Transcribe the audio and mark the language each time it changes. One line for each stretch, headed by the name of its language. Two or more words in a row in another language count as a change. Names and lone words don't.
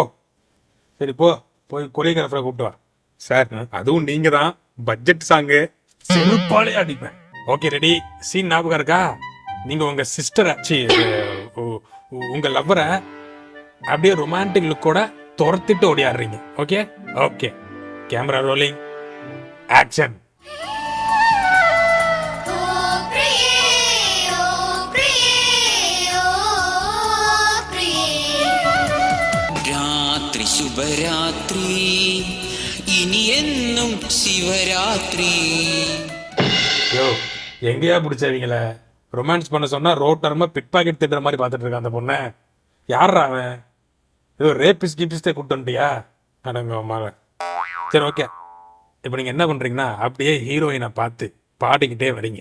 Tamil: சரி போ, போய் கொரியோகிராஃபரை கூப்பிட்டு வா. சார் அதுவும் நீங்க தான்
English: budget song.
Tamil: செருப்பாலே அடிப்பேன்.
English: okay ready.
Tamil: சீன் ஞாபகம் இருக்கா? நீங்க உங்க சிஸ்டரை உங்க லவ்வரை அப்படியே ரொமான்டிக் லுக்கோட துரத்திட்டு ஓடியாடுறீங்க.
English: okay okay, camera rolling, action.
Malayalam: രാത്രി ശുഭരാത്രി, ഇനി എന്നും ശിവരാത്രി.
Tamil: யோ, எங்கேயா பிடிச்சவங்கள ரொமான்ஸ் பண்ண சொன்னா ரோட்டரமா
English: pick pocket
Tamil: திட்டுற மாதிரி பார்த்துட்டு இருக்கான் அந்த பொண்ணை. யாரா அவன்? ஏதோ ரேபிஸ் கிபிஸ்டே கூப்பிட்டு வந்துட்டியா? அடங்க அம்மாவை. சரி ஓகே, இப்போ நீங்கள் என்ன பண்ணுறீங்கன்னா அப்படியே ஹீரோயினை பார்த்து பாடிக்கிட்டே வரீங்க.